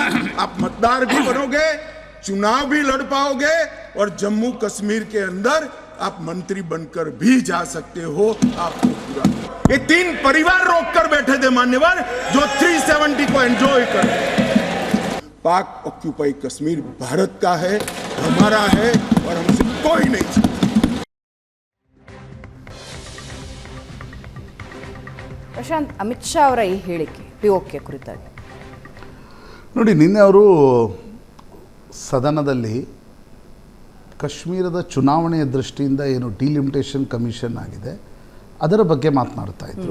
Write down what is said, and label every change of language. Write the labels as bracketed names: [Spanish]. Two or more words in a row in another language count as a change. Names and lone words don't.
[Hindi] आप मतदार भी बनोगे, चुनाव भी लड़ पाओगे, और जम्मू कश्मीर के अंदर आप मंत्री बनकर भी जा सकते हो। आपको पूरा ये 3 परिवार रोककर बैठे थे मान्यवर, जो 370 को एंजॉय कर रहे। पाक ऑक्यूपाई कश्मीर भारत का है, हमारा है, और हमसे कोई नहीं छीन। [Kannada] ಪ್ರಶಾಂತ್, ಅಮಿತ್ ಶಾ ಅವರ ಈ ಹೇಳಿಕೆ ಪಿಒಕೆ ಕುರಿತಾಗಿ ನೋಡಿ, ನಿನ್ನೆ ಅವರು ಸದನದಲ್ಲಿ ಕಾಶ್ಮೀರದ ಚುನಾವಣೆಯ ದೃಷ್ಟಿಯಿಂದ ಏನು [English] delimitation commission [Kannada] ಆಗಿದೆ ಅದರ ಬಗ್ಗೆ ಮಾತನಾಡ್ತಾ ಇದ್ರು.